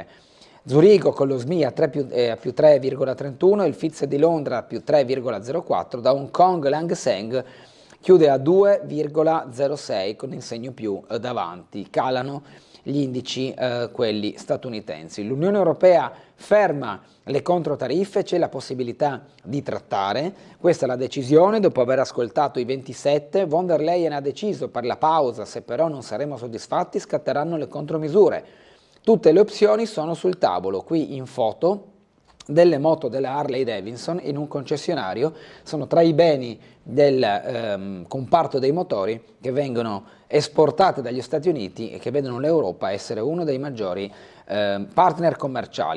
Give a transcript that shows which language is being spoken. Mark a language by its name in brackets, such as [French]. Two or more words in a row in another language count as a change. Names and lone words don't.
[Italian] Zurigo con lo SMI a più 3,31%, il FTSE di Londra a più 3,04%, da Hong Kong l'Hang Seng chiude a 2,06 con il segno più davanti. Calano gli indici, quelli statunitensi. L'Unione Europea ferma le controtariffe, c'è la possibilità di trattare. Questa è la decisione dopo aver ascoltato i 27. Von der Leyen ha deciso per la pausa, se però non saremo soddisfatti scatteranno le contromisure. Tutte le opzioni sono sul tavolo. Qui in foto delle moto della Harley Davidson in un concessionario, sono tra i beni del comparto dei motori che vengono esportate dagli Stati Uniti e che vedono l'Europa essere uno dei maggiori partner commerciali.